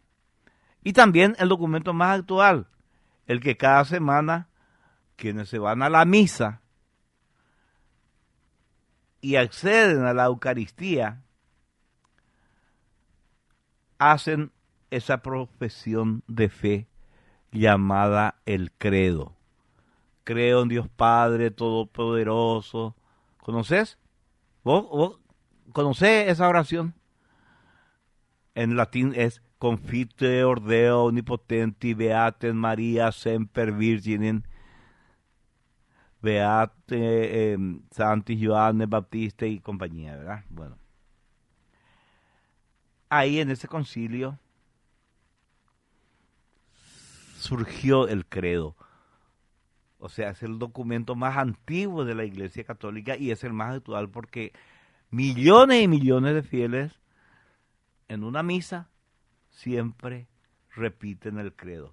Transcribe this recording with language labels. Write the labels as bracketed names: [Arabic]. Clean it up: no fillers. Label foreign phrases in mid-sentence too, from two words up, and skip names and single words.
[Spanish] Y también el documento más actual, el que cada semana quienes se van a la misa y acceden a la Eucaristía, hacen esa profesión de fe llamada el credo. Creo en Dios Padre Todopoderoso. ¿Conoces? ¿Vos conocés esa oración? En latín es [Latin] Confiteor Deo Omnipotenti Beatem Maria Semper Virginem Beate Santi Johannes Baptista [Spanish] y compañía, ¿verdad? Bueno. Ahí en ese concilio surgió el credo. O sea, es el documento más antiguo de la Iglesia Católica y es el más actual porque millones y millones de fieles en una misa siempre repiten el credo.